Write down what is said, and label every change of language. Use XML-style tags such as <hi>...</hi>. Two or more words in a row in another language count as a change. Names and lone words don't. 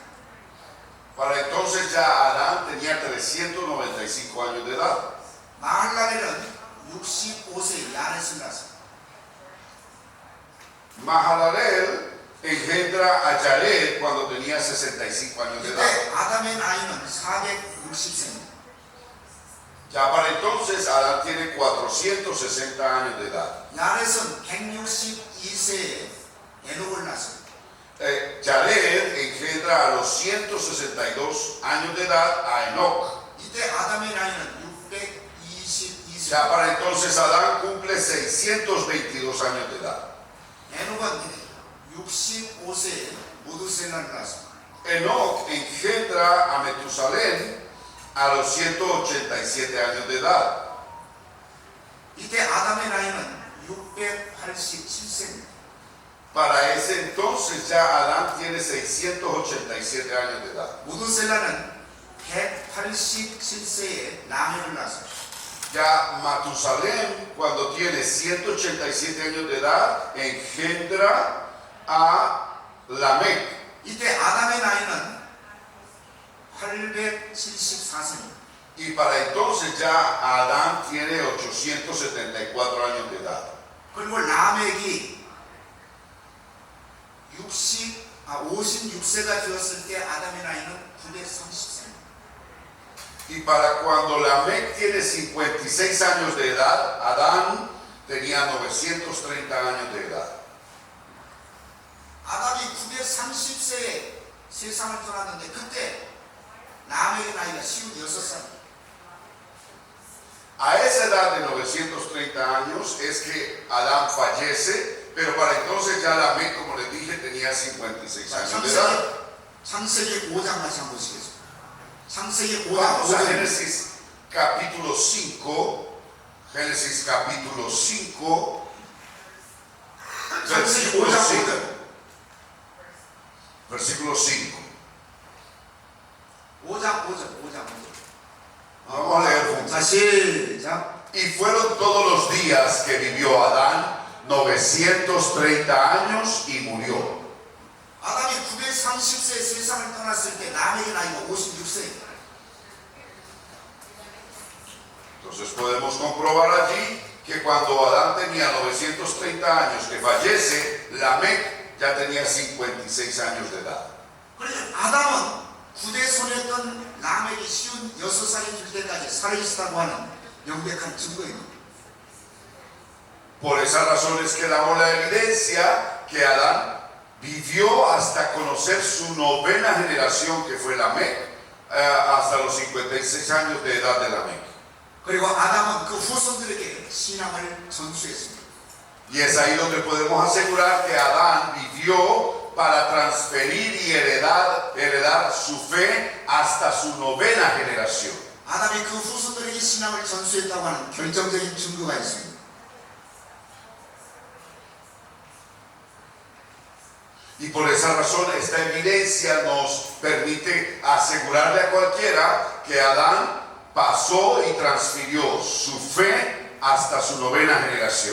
<es>Para entonces ya Adán tenía 395 años de edad.</es> <ko>마할랄엘은 65세 야렛을 낳았습니다.</ko> <es>Mahalaleel engendra a Yared cuando tenía 65 años de edad.</es> <ko>이때 아담의 나이는 460세입니다.</ko> <es>Ya para entonces Adán tiene 460 años de edad.</es> <ko>야렛은 162세에 에녹을 낳았습니다.</ko> <es>Yared engendra a los 162 años de edad a Enoch.</es> <ko>이때 아담의 나이는 622세.</ko> <es>Ya para entonces Adán cumple 622 años de edad.</es> <ko>에녹은 65세에 모두셀라를 낳았습니다.</ko> <es>Enoch engendra a Metusalén a los 187 años de edad.</es> <ko>이때 아담의 나이는 687세입니다.</ko> <es>Para ese entonces ya Adán tiene 687 años de edad.</es> <ko>모두셀라는 187세에 라헬을 낳았습니다.</ko> <es>Ya Matusalén, cuando tiene 187 años de edad, engendra a Lamec.</es> <ko>이때 아담의 나이는 874세입니다.</ko> <es>Y para entonces ya Adán tiene 874 años de edad.</es> <ko>그리고 라멕이 56세가 되었을 때 아담의 나이는 930세입니다.</ko> <es>Y para cuando Lamec tiene 56 años de edad, Adán tenía 930 años de edad.</es> <ko>아담이 930세에 세상을 떠났는데 그때 라멕의 나이가 56살입니다.</ko> <es>A esa edad de 930 años es que Adán fallece, pero para entonces ya Lamec, como les dije, tenía 56 años de edad.</es> <ko>창세기 5장 같이 한번 보시겠습니다. 창세기 5장</ko> <es>Vamos a</es> <ko>5절.</ko> <es>Génesis capítulo 5, Génesis capítulo 5,</es> <ko>창세기</ko> <es>versículo</es> <ko>5장 5. 5절.</ko> <es>Versículo 5.</es> <ko>5장 5절.</ko> <es>Vamos a leer juntos.</es> <ko>자, 시작.</ko> <es>Y fueron todos los días que vivió Adán 930 años y murió.</es> <ko>아담이 930세에 세상을 떠났을 때 라멕의 나이가 56세입니다.</ko> <es>Entonces podemos comprobar allí que cuando Adán tenía 930 años que fallece, Lamec ya tenía 56 años de edad.</es> <ko>그러니까 아담은 구대손이었던 라멕이 56살이 될 때까지 살아있었다고 하는 명백한 증거입니다.</ko> <es>Por esa razón es que damos la evidencia que Adán vivió hasta conocer su novena generación, que fue Lamec, hasta los 56 años de edad de Lamec.</es> <ko>그리고 아담은 그 후손들에게 신앙을 전수했습니다.</ko> <es>Y es ahí donde podemos asegurar que Adán vivió para transferir y heredar su fe hasta su novena generación.</es> <ko>아담이 그 후손들에게 신앙을 전수했다고 하는 결정적인 증거가 있습니다.</ko> <es>Y por esa razón esta evidencia nos permite asegurarle a cualquiera que Adán pasó y transfirió su fe hasta su novena generación.</es>